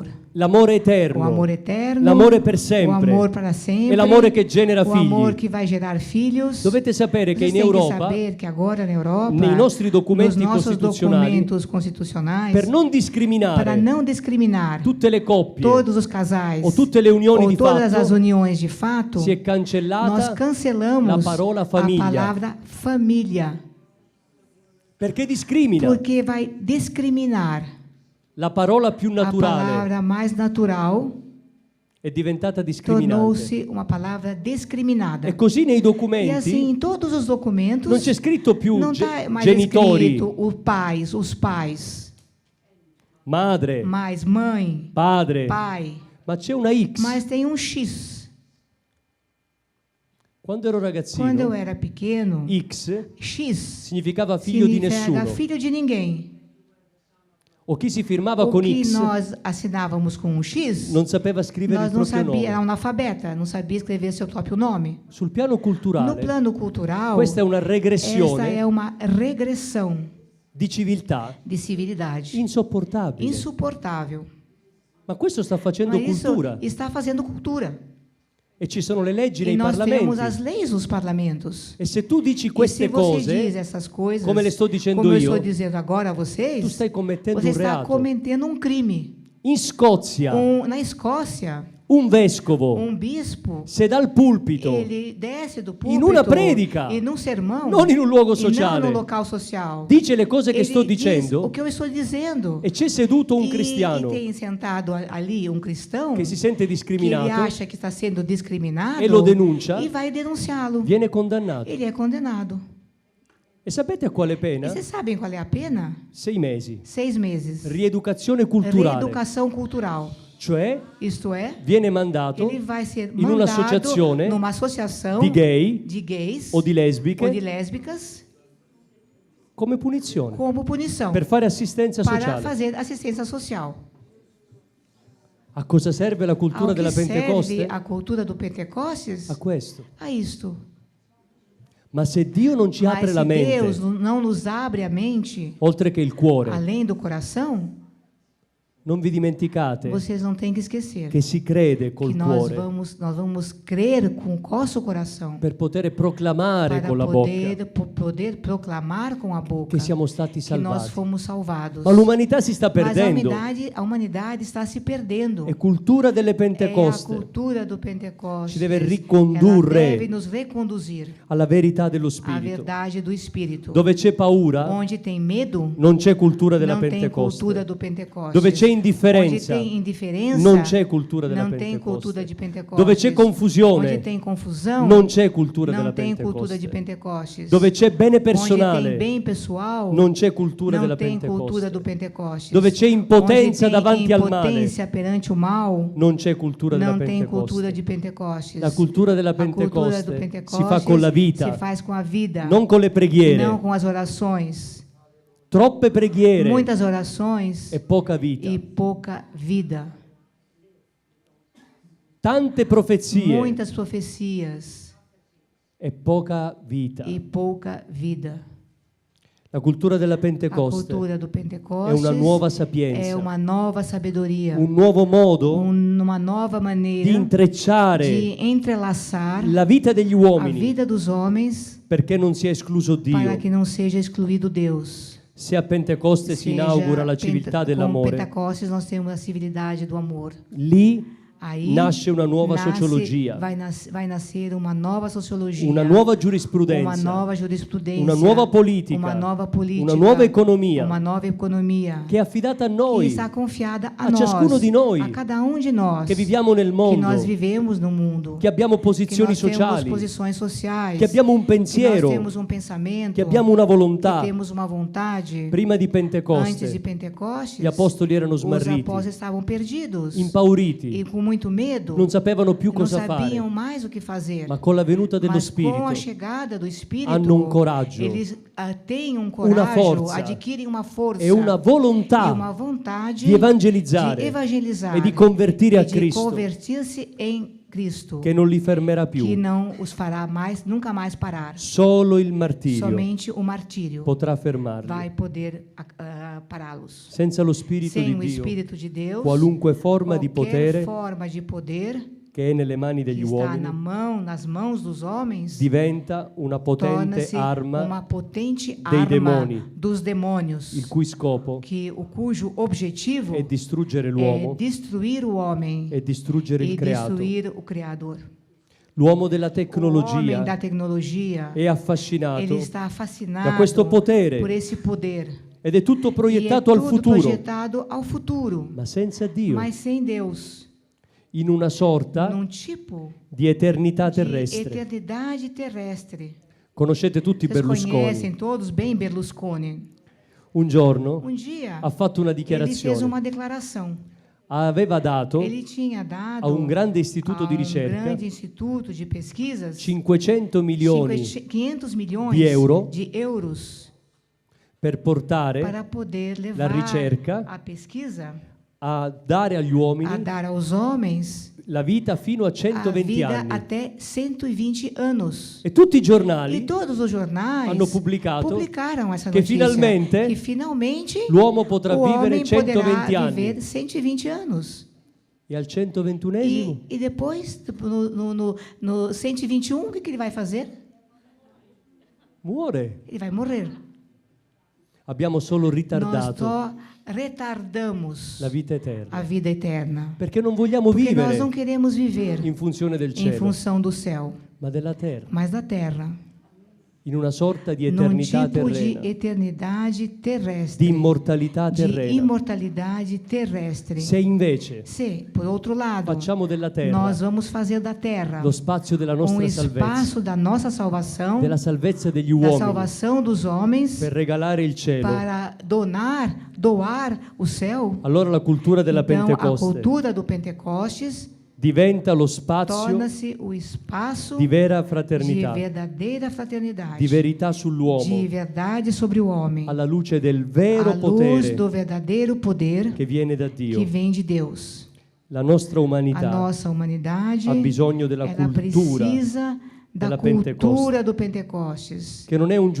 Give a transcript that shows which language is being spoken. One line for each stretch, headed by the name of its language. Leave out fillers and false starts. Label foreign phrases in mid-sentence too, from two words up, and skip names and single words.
Italian: L'amore
Portuguese: O
Italian: eterno.
Portuguese: amor eterno,
Italian: L'amore per
Portuguese: o
Italian: sempre.
Portuguese: amor para sempre,
Italian: E l'amore che genera
Portuguese: o amor
Italian: figli.
Portuguese: que vai gerar filhos.
Italian: Dovete sapere che
Portuguese: Vocês
Italian: in
Portuguese: têm que
Italian: Europa,
Portuguese: saber que agora na Europa,
Italian: nei nostri documenti
Portuguese: nos nossos
Italian: costituzionali,
Portuguese: documentos constitucionais,
Italian: per non
Portuguese: para
Italian: discriminare
Portuguese: não discriminar
Italian: tutte le coppie
Portuguese: todos os casais
Italian: o tutte le unioni
Portuguese: ou
Italian: di
Portuguese: todas as
Italian: fatto,
Portuguese: uniões de fato,
Italian: si è
Portuguese: nós
Italian: cancellata
Portuguese: cancelamos
Italian: la parola famiglia.
Portuguese: a palavra família,
Italian: perché discrimina.
Portuguese: porque vai discriminar.
Italian: La parola più
Portuguese: A
Italian: naturale
Portuguese: palavra mais natural
Italian: è diventata discriminante.
Portuguese: tornou-se uma palavra discriminada.
Italian: E così nei
Portuguese: E
Italian: documenti
Portuguese: assim, em todos os documentos,
Italian: non c'è scritto più
Portuguese: não está mais
Italian: genitori,
Portuguese: escrito os pais,
Italian: madre,
Portuguese: mas mãe,
Italian: padre,
Portuguese: pai,
Italian: ma c'è una X.
Portuguese: mas tem um X.
Italian: Quando ero
Portuguese: Quando eu
Italian: ragazzino,
Portuguese: era pequeno,
Italian: X
Portuguese: X
Italian: significava figlio di
Portuguese: significa
Italian: nessuno.
Portuguese: filho de ninguém.
Italian: O chi si firmava
Portuguese: O
Italian: con
Portuguese: que
Italian: X
Portuguese: nós assinávamos com um X,
Italian: non sapeva scrivere
Portuguese: nós
Italian: il
Portuguese: não
Italian: proprio
Portuguese: sabia, era
Italian: nome.
Portuguese: analfabeta, não sabia escrever seu próprio nome.
Italian: Sul piano
Portuguese: No
Italian: culturale,
Portuguese: plano cultural,
Italian: questa è una
Portuguese: essa
Italian: regressione
Portuguese: é uma regressão
Italian: di civiltà
Portuguese: de civilidade
Italian: insopportabile.
Portuguese: insuportável.
Italian: Ma questo sta facendo
Portuguese: Mas isso
Italian: cultura.
Portuguese: está fazendo cultura.
Italian: E ci sono le leggi
Portuguese: E
Italian: nei
Portuguese: nós temos as
Italian: parlamenti.
Portuguese: leis nos parlamentos.
Italian: E se tu dici
Portuguese: E se
Italian: queste
Portuguese: você diz
Italian: cose,
Portuguese: essas coisas,
Italian: come le sto dicendo
Portuguese: como eu
Italian: io,
Portuguese: estou dizendo agora a vocês,
Italian: tu stai commettendo
Portuguese: você
Italian: un
Portuguese: está
Italian: reato.
Portuguese: cometendo um crime.
Italian: In Scozia,
Portuguese: Na Escócia,
Italian: un vescovo,
Portuguese: bispo,
Italian: se dal pulpito,
Portuguese: ele desce do
Italian: in una
Portuguese: púlpito
Italian: predica,
Portuguese: e num sermão,
Italian: non in un luogo
Portuguese: e não
Italian: sociale,
Portuguese: no local social,
Italian: dice le cose che
Portuguese: ele
Italian: sto
Portuguese: diz
Italian: dicendo
Portuguese: o que eu estou dizendo.
Italian: e c'è seduto un
Portuguese: E
Italian: cristiano
Portuguese: tem sentado ali um cristão
Italian: che si sente
Portuguese: que ele
Italian: discriminato
Portuguese: acha que está sendo discriminado
Italian: e lo denuncia,
Portuguese: e vai denunciá-lo.
Italian: viene condannato.
Portuguese: Ele é condenado.
Italian: E sapete a quale
Portuguese: E
Italian: pena?
Portuguese: vocês sabem qual é a pena?
Italian: 6 mesi.
Portuguese: 6 meses.
Italian: Rieducazione culturale.
Portuguese: Reeducação cultural.
Italian: Cioè,
Portuguese: Isto é,
Italian: viene mandato
Portuguese: ele vai ser
Italian: in
Portuguese: mandado
Italian: un'associazione
Portuguese: numa associação
Italian: di gay
Portuguese: de gays
Italian: o di lesbiche
Portuguese: ou de lésbicas
Italian: come punizione
Portuguese: como punição
Italian: per fare assistenza
Portuguese: para
Italian: sociale.
Portuguese: fazer assistência social.
Italian: A cosa serve la cultura
Portuguese: Ao
Italian: della
Portuguese: que serve
Italian: Pentecoste?
Portuguese: a cultura do Pentecostes?
Italian: A questo.
Portuguese: A isto.
Italian: Ma se Dio non ci apre
Portuguese: Mas
Italian: la
Portuguese: se
Italian: mente,
Portuguese: Deus não nos abre a mente,
Italian: oltre che il cuore,
Portuguese: além do coração,
Italian: non vi dimenticate
Portuguese: vocês não têm que esquecer
Italian: che si crede
Portuguese: que
Italian: col
Portuguese: nós
Italian: cuore
Portuguese: vamos crer com o nosso coração
Italian: per poter proclamare
Portuguese: para
Italian: con la bocca
Portuguese: poder proclamar com a boca
Italian: che siamo stati
Portuguese: que nós
Italian: salvati.
Portuguese: fomos salvados.
Italian: Ma l'umanità si sta
Portuguese: Mas
Italian: perdendo.
Portuguese: a humanidade está se perdendo.
Italian: È cultura delle
Portuguese: É a
Italian: Pentecoste
Portuguese: cultura do Pentecostes.
Italian: ci deve ricondurre
Portuguese: Ela deve nos reconduzir
Italian: alla verità dello
Portuguese: à
Italian: Spirito.
Portuguese: verdade do Espírito.
Italian: Dove c'è paura,
Portuguese: Onde tem medo,
Italian: non c'è cultura della
Portuguese: não tem
Italian: Pentecoste.
Portuguese: cultura do Pentecostes.
Italian: Dove c'è
Portuguese: Onde
Italian: indifferenza,
Portuguese: tem indiferença,
Italian: non c'è cultura della
Portuguese: não tem cultura
Italian: Pentecoste.
Portuguese: de Pentecostes.
Italian: Dove c'è confusione,
Portuguese: Onde tem confusão,
Italian: non c'è cultura
Portuguese: não
Italian: della
Portuguese: tem cultura de
Italian: Pentecoste.
Portuguese: Pentecostes.
Italian: Dove c'è bene
Portuguese: Onde tem
Italian: personale,
Portuguese: bem pessoal,
Italian: non c'è cultura
Portuguese: não
Italian: della
Portuguese: tem cultura do
Italian: Pentecoste.
Portuguese: Pentecostes.
Italian: Dove c'è impotenza
Portuguese: Onde tem
Italian: davanti al male,
Portuguese: impotência perante o mal,
Italian: non c'è cultura della
Portuguese: não tem cultura de
Italian: Pentecostes.
Portuguese: Pentecostes.
Italian: La cultura della
Portuguese: A cultura do
Italian: Pentecoste si
Portuguese: Pentecostes
Italian: fa con la vita,
Portuguese: se faz com a vida,
Italian: non con le preghiere.
Portuguese: não com as orações.
Italian: Troppe preghiere
Portuguese: Muitas orações
Italian: e poca vita.
Portuguese: e pouca vida.
Italian: Tante profezie
Portuguese: Muitas profecias
Italian: e poca vita.
Portuguese: e pouca vida.
Italian: La cultura della
Portuguese: A
Italian: Pentecoste
Portuguese: cultura do
Italian: è
Portuguese: Pentecostes
Italian: una nuova
Portuguese: é
Italian: sapienza,
Portuguese: uma nova sabedoria,
Italian: un nuovo modo
Portuguese: uma nova
Italian: di
Portuguese: maneira
Italian: intrecciare
Portuguese: de entrelaçar
Italian: la vita degli
Portuguese: a
Italian: uomini
Portuguese: vida dos homens
Italian: perché non sia escluso
Portuguese: para
Italian: Dio.
Portuguese: que não seja excluído Deus.
Italian: Se a Pentecoste si inaugura la civiltà
Portuguese: Com
Italian: dell'amore,
Portuguese: Pentecostes nós temos a civilidade do amor.
Italian: lì
Portuguese: Aí
Italian: nasce una nuova sociologia,
Portuguese: vai nascer uma nova sociologia,
Italian: una nuova
Portuguese: uma
Italian: giurisprudenza,
Portuguese: nova jurisprudência,
Italian: una nuova politica,
Portuguese: uma nova política,
Italian: una nuova economia
Portuguese: uma nova economia
Italian: che è affidata a
Portuguese: que
Italian: noi,
Portuguese: está confiada a
Italian: a ciascuno di noi,
Portuguese: a cada de nós,
Italian: che viviamo nel
Portuguese: que
Italian: mondo,
Portuguese: nós vivemos no mundo,
Italian: che abbiamo
Portuguese: que
Italian: posizioni
Portuguese: nós temos
Italian: sociali,
Portuguese: posições sociais,
Italian: che abbiamo un
Portuguese: que nós
Italian: pensiero,
Portuguese: temos pensamento,
Italian: che abbiamo una volontà.
Portuguese: que temos uma vontade.
Italian: Prima di
Portuguese: Antes
Italian: Pentecoste
Portuguese: de Pentecostes,
Italian: gli apostoli erano
Portuguese: os
Italian: smarriti,
Portuguese: apóstolos estavam perdidos
Italian: impauriti,
Portuguese: e com muito medo,
Italian: non sapevano più
Portuguese: não
Italian: cosa fare,
Portuguese: sabiam mais o que fazer.
Italian: ma con la venuta dello
Portuguese: Mas com a
Italian: Spirito
Portuguese: chegada do Espírito,
Italian: hanno un coraggio,
Portuguese: eles têm
Italian: una
Portuguese: coragem,
Italian: forza
Portuguese: adquirem uma força
Italian: e una
Portuguese: e
Italian: volontà
Portuguese: uma vontade
Italian: di evangelizzare
Portuguese: de evangelizar
Italian: e di convertire a
Portuguese: e de
Italian: Cristo,
Portuguese: convertir-se em Cristo,
Italian: che non li fermerà
Portuguese: que
Italian: più.
Portuguese: não os fará mais, nunca mais parar.
Italian: Solo il martirio
Portuguese: Somente o martírio
Italian: potrà fermarli.
Portuguese: vai poder pará-los.
Italian: Senza lo Spirito
Portuguese: Sem
Italian: di
Portuguese: o
Italian: Dio,
Portuguese: Espírito de Deus,
Italian: qualunque forma di
Portuguese: qualquer
Italian: potere
Portuguese: forma de poder
Italian: che è nelle mani
Portuguese: que
Italian: degli
Portuguese: está
Italian: uomini
Portuguese: nas mãos dos homens,
Italian: diventa una potente
Portuguese: torna-se
Italian: arma
Portuguese: uma potente
Italian: dei
Portuguese: arma
Italian: demoni,
Portuguese: dos demônios,
Italian: il cui scopo
Portuguese: cujo objetivo
Italian: è distruggere
Portuguese: é
Italian: l'uomo
Portuguese: destruir o homem
Italian: e distruggere
Portuguese: e
Italian: il creato.
Portuguese: destruir o Criador.
Italian: L'uomo della
Portuguese: O homem
Italian: tecnologia
Portuguese: da tecnologia,
Italian: è affascinato
Portuguese: ele está fascinado
Italian: da questo potere
Portuguese: por esse poder.
Italian: ed è tutto
Portuguese: E é
Italian: proiettato al
Portuguese: tudo
Italian: futuro,
Portuguese: projetado ao futuro,
Italian: ma senza Dio,
Portuguese: mas sem Deus,
Italian: in una sorta
Portuguese: num tipo
Italian: di eternità
Portuguese: de
Italian: terrestre.
Portuguese: eternidade terrestre.
Italian: Conoscete tutti
Portuguese: Vocês
Italian: Berlusconi.
Portuguese: conhecem todos bem Berlusconi.
Italian: Un giorno
Portuguese: Dia
Italian: ha fatto una
Portuguese: ele fez
Italian: dichiarazione.
Portuguese: uma declaração.
Italian: Aveva dato
Portuguese: Ele tinha dado
Italian: a un grande istituto di ricerca
Portuguese: grande instituto de pesquisas
Italian: 500 milioni
Portuguese: 500 milhões
Italian: di euro
Portuguese: de euros
Italian: per portare
Portuguese: para poder
Italian: la
Portuguese: levar
Italian: ricerca
Portuguese: a pesquisa
Italian: a dare agli uomini
Portuguese: a dar aos homens
Italian: la vita fino a
Portuguese: a
Italian: 120
Portuguese: vida
Italian: anni.
Portuguese: até 120 anos.
Italian: E tutti i
Portuguese: E
Italian: giornali
Portuguese: todos os jornais
Italian: hanno pubblicato
Portuguese: publicaram essa
Italian: che
Portuguese: notícia,
Italian: finalmente
Portuguese: que finalmente
Italian: l'uomo potrà
Portuguese: o
Italian: vivere
Portuguese: homem poderá
Italian: 120 anni.
Portuguese: viver 120 anos.
Italian: E al 121esimo
Portuguese: E depois, no 121, o que ele vai fazer?
Italian: muore.
Portuguese: Ele vai morrer.
Italian: Abbiamo solo
Portuguese: Nós
Italian: ritardato
Portuguese: só retardamos
Italian: la vita eterna.
Portuguese: a vida eterna.
Italian: Perché non vogliamo
Portuguese: Porque nós
Italian: vivere
Portuguese: não queremos viver
Italian: in funzione del
Portuguese: em
Italian: cielo,
Portuguese: função do céu,
Italian: ma della terra,
Portuguese: mas da terra,
Italian: in una sorta di
Portuguese: num
Italian: eternità
Portuguese: tipo de
Italian: terrena,
Portuguese: eternidade
Italian: di
Portuguese: terrestre,
Italian: immortalità
Portuguese: de
Italian: terrena.
Portuguese: imortalidade terrestre.
Italian: Se invece
Portuguese: Se, por outro lado,
Italian: facciamo della terra
Portuguese: nós vamos fazer da terra
Italian: lo spazio della nostra salvezza,
Portuguese: espaço da nossa salvação,
Italian: della salvezza degli
Portuguese: da
Italian: uomini,
Portuguese: salvação dos homens,
Italian: per regalare il cielo,
Portuguese: para doar o céu,
Italian: allora la cultura della
Portuguese: então a
Italian: Pentecoste
Portuguese: cultura do Pentecostes
Italian: diventa lo spazio
Portuguese: torna-se o espaço
Italian: di vera
Portuguese: de
Italian: fraternità,
Portuguese: verdadeira fraternidade,
Italian: di verità
Portuguese: de
Italian: sull'uomo,
Portuguese: verdade sobre o homem,
Italian: alla luce del vero
Portuguese: à luz
Italian: potere
Portuguese: do verdadeiro poder
Italian: che viene da
Portuguese: que
Italian: Dio.
Portuguese: vem de Deus.
Italian: La nostra
Portuguese: A
Italian: umanità
Portuguese: nossa humanidade
Italian: ha bisogno della
Portuguese: ela
Italian: cultura
Portuguese: precisa da
Italian: della
Portuguese: cultura do Pentecostes,
Italian: che non è un